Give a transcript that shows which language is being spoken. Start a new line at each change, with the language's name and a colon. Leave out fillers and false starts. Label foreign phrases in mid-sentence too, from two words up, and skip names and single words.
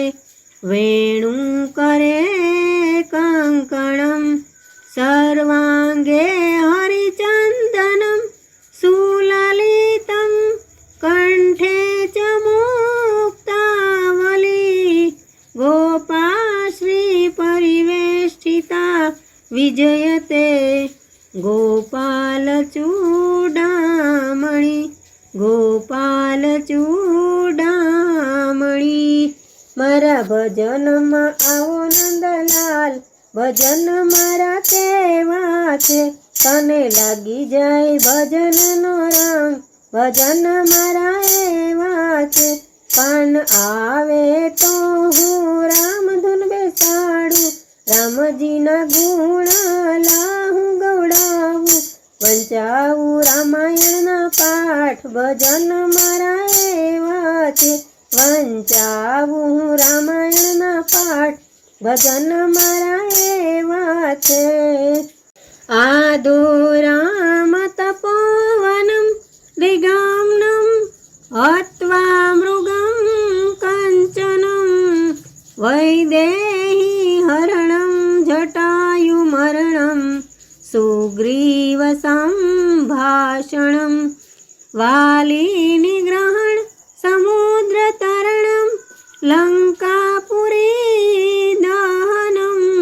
Sanskrit: वेणुकरे कङ्कणं सर्वाङ्गे हरिचन्दनं सुललितं कण्ठे च मुक्तावली गोपाश्री परिवेष्टिता विजयते गोपाल चूडामणि, गोपाल चूडामणि।
Gujarati: મારા ભજન મેં આવો નંદલાલ, ભજન મારા કેવા છે તને લાગી જાએ ભજન નો રંગ, ભજન મારા એવા છે। કાન આવે તો હું રામ ધૂન બેસાડું, રામજી ના ગુણ લાહુ ગવડાવું, વંચાવું રામાયણ ના પાઠ, ભજન મારા એવા છે વંચાવું રામાયણ ના પાઠ, ભજન મારા એવા છે।
Sanskrit: आदो राम तपोवनं दिगाम्नं हत्वा मृगं कञ्चनं वैदेही हरणं जटायुमरणं सुग्रीव सम्भाषणं वालीनिग्रहण समुद्रतरणं लङ्कापुरी दहनं